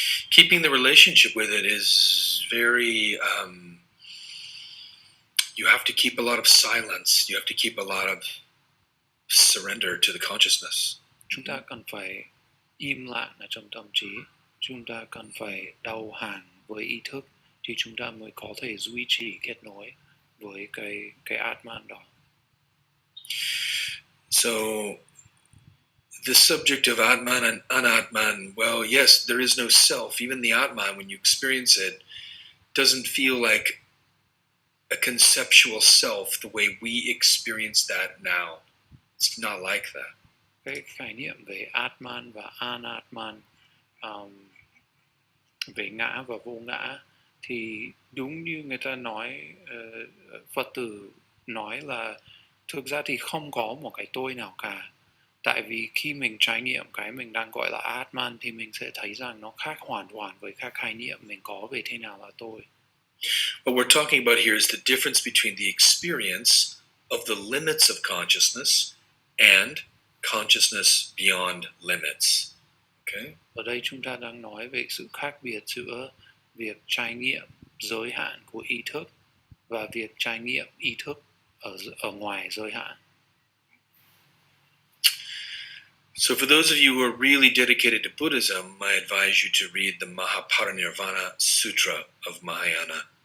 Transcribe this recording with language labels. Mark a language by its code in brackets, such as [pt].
[en] Keeping the relationship with it is very. You have to keep a lot of silence. You have to keep a lot of surrender to the consciousness. [vi] Chúng ta cần phải im lặng ở trong tâm trí. Chúng ta cần phải đầu hàng với ý thức thì chúng ta mới có thể duy trì kết nối với cái Atman đó. [en] So, the subject of Atman and Anatman, well, yes, there is no self. Even the Atman, when you experience it, doesn't feel like a conceptual self the way we experience that now. It's not like that. [vi] Cái khái niệm về Atman và Anatman, về ngã và vô ngã, thì đúng như người ta nói, Phật tử nói là thực ra thì không có một cái tôi nào cả. Tại vì khi mình trải nghiệm cái mình đang gọi là Atman thì mình sẽ thấy rằng nó khác hoàn toàn với các khái niệm mình có về thế nào là tôi. [en] What we're talking about here is the difference between the experience of the limits of consciousness and consciousness beyond limits. Okay? [vi] Ở đây chúng ta đang nói về sự khác biệt giữa việc trải nghiệm giới hạn của ý thức và việc trải nghiệm ý thức ở ngoài giới hạn. [en] So for those of you who are really dedicated to Buddhism, I advise you to read the Mahaparinirvana Sutra of Mahayana.